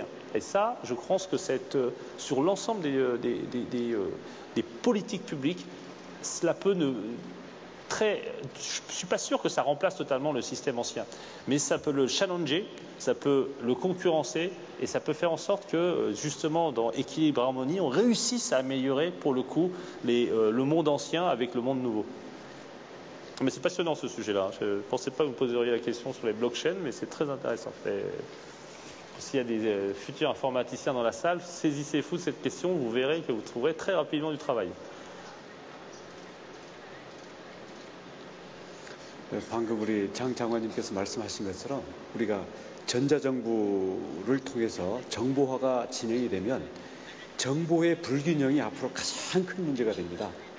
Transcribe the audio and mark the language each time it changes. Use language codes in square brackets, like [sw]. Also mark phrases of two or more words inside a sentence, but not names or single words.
[fr] Et ça, je pense que sur l'ensemble des politiques publiques, cela peut je suis pas sûr que ça remplace totalement le système ancien, mais ça peut le challenger, ça peut le concurrencer et ça peut faire en sorte que justement dans équilibre et harmonie, on réussisse à améliorer pour le coup le monde ancien avec le monde nouveau. Mais c'est passionnant ce sujet-là. Je ne pensais pas que vous poseriez la question sur les blockchains, mais c'est très intéressant. S'il y a des futurs informaticiens dans la salle, saisissez-vous de cette question, vous verrez que vous trouverez très rapidement du travail. [ko] 방금 우리 장 장관님께서 말씀하신 것처럼 우리가 전자정부를 통해서 정보화가 진행이 되면 정보의 불균형이 앞으로 가장 큰 문제가 됩니다.